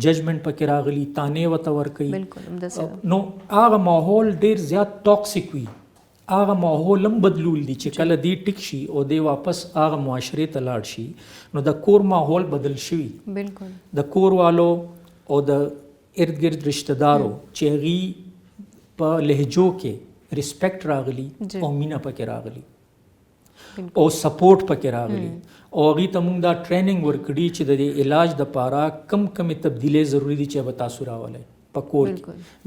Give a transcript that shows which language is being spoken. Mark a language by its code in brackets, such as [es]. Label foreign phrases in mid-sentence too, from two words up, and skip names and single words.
[ps] ججمنټ پکې راغلي تانې ورته ورکوي بالکل همداسې نو هغه ماحول ډېر زیات ټاکسیک وي هغه ماحول هم بدلول دي چې کله دی ټیک شي او دی واپس هغه معاشرې ته لاړ شي نو د کور ماحول بدل شوي بالکل د کور والو او د ارد گرد رشتہ دارو چې هغې په لهجو کې ریسپیکټ راغلي او مینه پکې راغلي او سپورټ پکې راغلی او هغې ته مونږ دا ټریننګ ورکړي چې د دې علاج دپاره کم کمې تبدیلۍ ضروري دي چې به تاسو راولی په کور کې.